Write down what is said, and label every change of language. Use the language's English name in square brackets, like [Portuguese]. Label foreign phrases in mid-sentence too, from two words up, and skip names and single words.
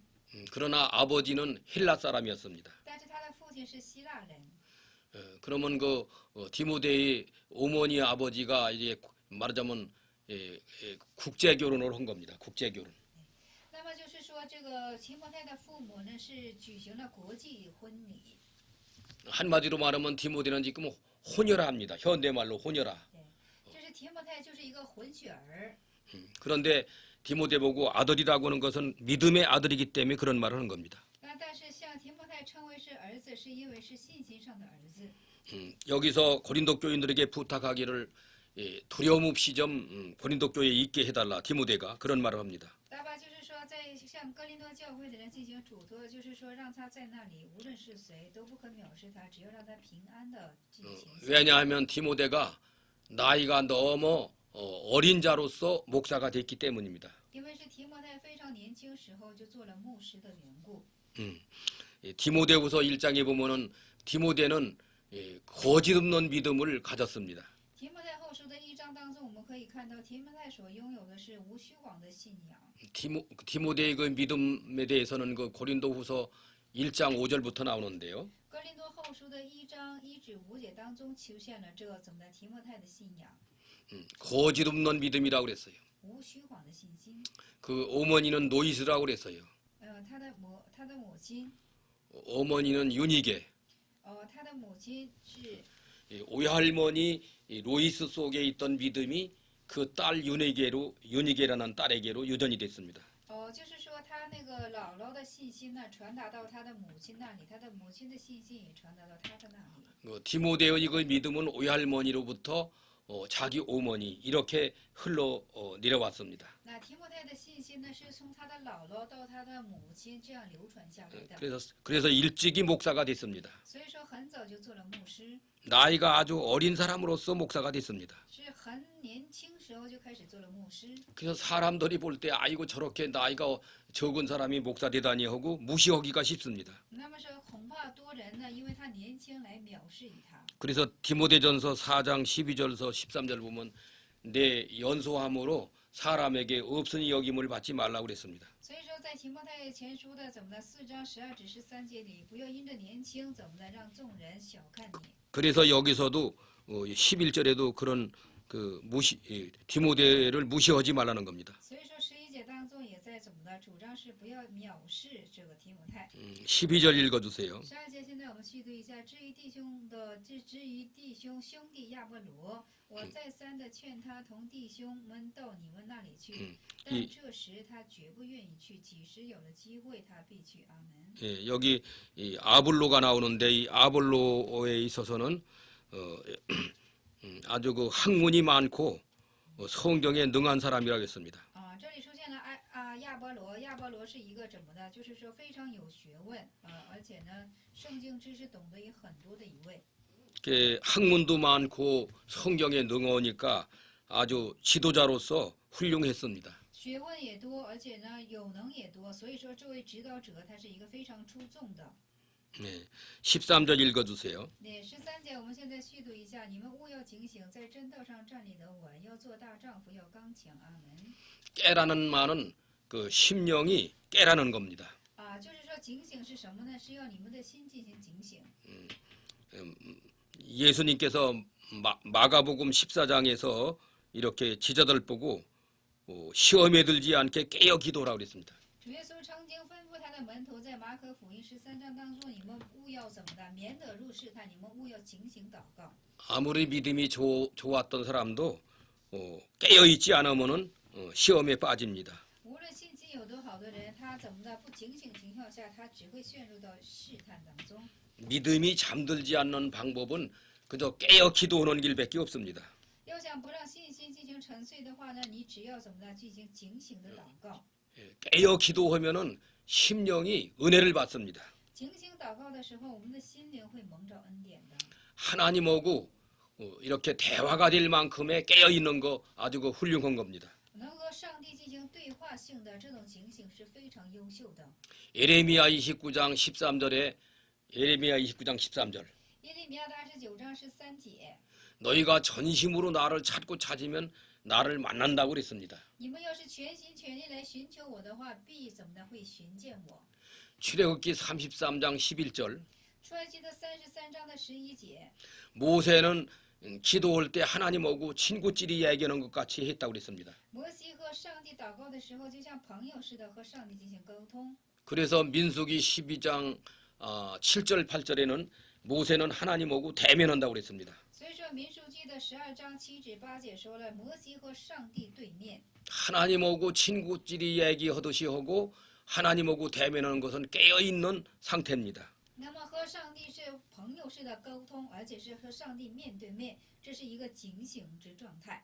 [Korean] 그러나 아버지는 헬라 사람이었습니다. [Chinese] 但是他的父亲是希腊人。 [Korean] 그러면 디모데의 어머니 아버지가 이제 말하자면 국제 결혼을 한 겁니다. 국제 결혼. [Chinese] 那么就是说，这个提摩太的父母呢是举行了国际婚礼。 [Korean] 한마디로 말하면 디모데는 지금 혼혈아입니다. 현대말로 혼혈아. [Chinese] 就是提摩太就是一个混血儿。 [Korean] 그런데 디모데 보고 아들이라고 하는 것은 믿음의 아들이기 때문에 그런 말을 하는 겁니다. [Chinese] 但是向提摩太称为是儿子，是因为是信心上的儿子。 [Korean] 여기서 고린도 교인들에게 부탁하기를 두려움 없이 좀 고린도 교회에 있게 해달라 디모데가 그런 말을 합니다. [Chinese] 大巴就是说，在向哥林多教会的人进行嘱托，就是说让他在那里，无论是谁都不可藐视他，只要让他平安的进行。 [Korean] 왜냐하면 디모데가 나이가 너무 어린 자로서 목사가 됐기 때문입니다. [Chinese] 因为是提摩太非常年轻时候就做了牧师的缘故。 [Korean] 디모데후서 1장에 보면은 디모데는 거짓 없는 믿음을 가졌습니다. [Chinese] 提摩太后书的1章当中，我们可以看到提摩太所拥有的是无虚谎的信仰。 [Korean] 디모데의 그 믿음에 대해서는 그 고린도후서 1장 5절부터 나오는데요. [Chinese] 哥林多后书的1章1至5节当中出现了这怎么的提摩太的信仰， [Korean] 거짓 없는 믿음이라고 그랬어요. [Chinese] 无虚谎的信心。 [Korean] 그 어머니는 노이스라고 그랬어요. [Chinese] 他的母亲， [Korean] 어머니는 윤희계. [Chinese] 他的母亲是 [Korean] 오할머니 로이스 속에 있던 믿음이 그 딸 윤희계라는 딸에게로 유전이 됐습니다. [Chinese] 就是说他那个姥姥的信心呢，传达到他的母亲那里，他的母亲的信心也传达到他的那里。 [Korean] 디모데의 그 믿음은 오할머니로부터 자기 어머니 이렇게 흘러 내려왔습니다. [Chinese] 那提摩太的信心呢，是从他的姥姥到他的母亲这样流传下来的。 [Korean] 그래서 일찍이 목사가 됐습니다. [Chinese] 所以说很早就做了牧师， [Korean] 나이가 아주 어린 사람으로서 목사가 됐습니다. [Chinese] 是很年轻时候就开始做了牧师。 [Korean] 그래서 사람들이 볼 때 아이고 저렇게 나이가 적은 사람이 목사 되다니 하고 무시하기가 쉽습니다. [Chinese] 那么说恐怕多人呢，因为他年轻来藐视于他。 [Korean] 그래서 디모데전서 4장 12절서 13절 보면 내 연소함으로 사람에게 없으니 여김을 받지 말라고 그랬습니다. [Chinese] 所以说，在提摩太前书的怎么的4章12至13节里，不要因着年轻怎么的让众人小看你。 [Korean] 그래서 여기서도 11절에도 그런 그 디모데를 무시하지 말라는 겁니다. [Chinese] 所以说11节当中也在怎么的主张是不要藐视这个提摩太。 [Korean] 12절 읽어주세요. [Chinese] 12 节现在我们去读一下，至于弟兄兄弟亚波罗，我再三的劝他同弟兄们到你们那里去，但这时他绝不愿意去，几时有了机会，他必去。阿门。 [Korean] 여기 아볼로가 나오는데 이 아볼로에 있어서는 아주 그 학문이 많고 성경에 능한 사람이라고 했습니다. [Chinese] 这里出现了亚波罗，亚波罗是一个怎么的？就是说非常有学问而且呢，圣经知识懂得也很多的一位。 [Korean] 학문도 많고 성경에 능하니까 아주 지도자로서 훌륭했습니다. [Chinese] 学问也多，而且呢有能也多，所以说这位指导者他是一个非常出众的。 [Korean] 13절 읽어주세요. [Chinese] 13 节我们现在续读一下，你们务要警醒，在真道上站立得稳，要做大丈夫，要刚强。阿门。 [Korean] 깨라는 말은 그 심령이 깨라는 겁니다. [Chinese] 就是说警醒是什么呢？是要你们的心进行警醒。 [Korean] 예수님께서 마가복음 14장에서 이렇게 지자들 보고 시험에 들지 않게 깨어 기도하라고 그랬습니다. [Chinese] 主耶稣曾经吩咐他的门徒，在马可福音13章当中，你们务要怎么的，免得入试探，你们务要警醒祷告。 [Korean] 아무리 믿음이 좋았던 사람도 깨어 있지 않으면은 시험에 빠집니다. [Chinese] 无论信心有多好的人，他怎么的不警醒情况下，他只会陷入到试探当中。 [Korean] 믿음이 잠들지 않는 방법은 그저 깨어 기도하는 길밖에 없습니다. [Chinese] 要想不让信心进行沉睡的话呢，你只要怎么的进行警醒的祷告。 [Korean] 깨어 기도하면은 심령이 은혜를 받습니다. [Chinese] 警醒祷告的时候，我们的心灵会蒙着恩典的。 [Korean] 하나님하고 이렇게 대화가 될 만큼의 깨어 있는 거 아주 그 훌륭한 겁니다. [Chinese] 能和上帝进行对话性的这种警醒是非常优秀的。 [Korean] 예레미야 29장 13절에 예레미야 29장 13절 [Chinese] 耶利米亚的29章13节， [Korean] 너희가 전심으로 나를 찾으면 나를 만난다고 그랬습니다. [Chinese] 你们要是全心全意来寻求我的话，必怎么的会寻见我。 [Korean] 출애굽기 33장 11절 [Chinese] 出埃及的33章的11节， [Korean] 모세는 기도할 때 하나님하고 친구끼리 얘기하는 것 같이 했다고 그랬습니다. [Chinese] 摩西和上帝祷告的时候，就像朋友似的和上帝进行沟通。 [Korean] 그래서 민수기 12장 7절 8절에는 모세는 하나님하고 대면한다고 그랬습니다. [Chinese] 所以说，民数记的12章7至8节说了，摩西和上帝对面。 [Korean] 하나님하고 친구끼리 얘기하듯이 하고 하나님하고 대면하는 것은 깨어있는 상태입니다. [Chinese] 那么和上帝是朋友式的沟通，而且是和上帝面对面，这是一个警醒之状态。